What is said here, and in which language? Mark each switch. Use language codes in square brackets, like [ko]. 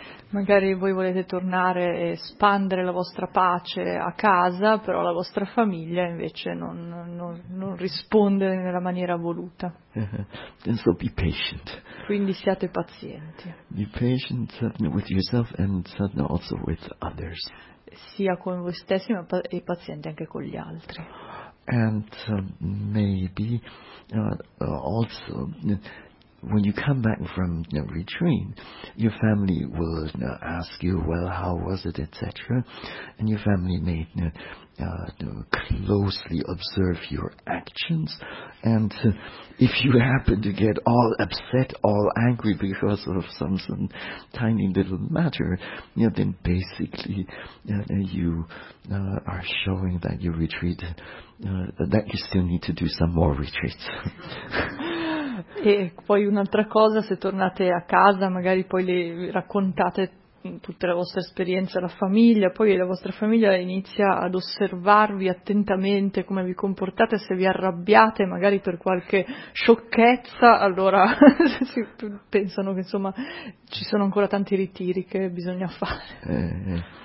[it] Magari voi volete tornare e espandere la vostra pace a casa, però la vostra famiglia invece non risponde nella maniera voluta. [en] And so be patient. [it] Quindi siate pazienti. [en] Be patient with yourself and also with others. [it] Sia con voi stessi ma e pazienti anche con gli altri. [en] And maybe also when you come back from, you know, retreat, your family will, you know, ask you, well, how was it, etc. And your family may, you know, closely observe your actions. And if you happen to get all upset, all angry because of some tiny little matter, you know, then basically you are showing that you retreat, that you still need to do some more retreats. [it] E poi un'altra cosa, se tornate a casa, magari poi le raccontate tutta la vostra esperienza alla famiglia, poi la vostra famiglia inizia ad osservarvi attentamente come vi comportate, se vi arrabbiate magari per qualche sciocchezza, allora si pensano che insomma ci sono ancora tanti ritiri che bisogna fare.